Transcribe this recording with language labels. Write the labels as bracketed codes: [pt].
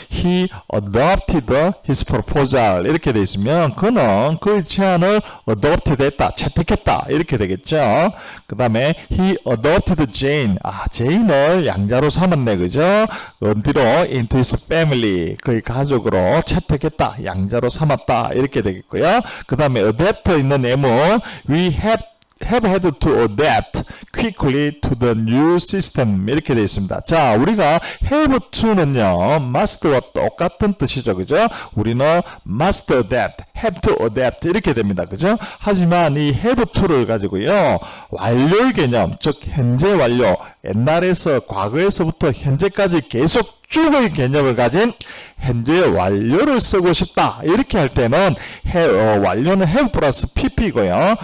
[en] He adopted his proposal [ko] 이렇게 되어 있으면 그는 그의 제안을 adopted 했다, 채택했다 이렇게 되겠죠. 그 다음에 [en] he adopted Jane, [ko] 제인을 양자로 삼았네, 그죠? 뒤로 [en] into his family, [ko] 그의 가족으로 채택했다, 양자로 삼았다 이렇게 되겠고요. 그 다음에 adapt 있는 예문 [en] we have had to adapt quickly to the new system [ko] 이렇게 되어 있습니다. 자, 우리가 have to는요 must와 똑같은 뜻이죠. 그죠? 우리는 [en] must adapt, have to adapt [ko] 이렇게 됩니다. 그죠? 하지만 이 have to를 가지고요 완료의 개념, 즉 현재 완료, 옛날에서 과거에서부터 현재까지 계속 쭉의 개념을 가진 현재 완료를 쓰고 싶다 이렇게 할 때는 완료는 have 플러스 pp고요.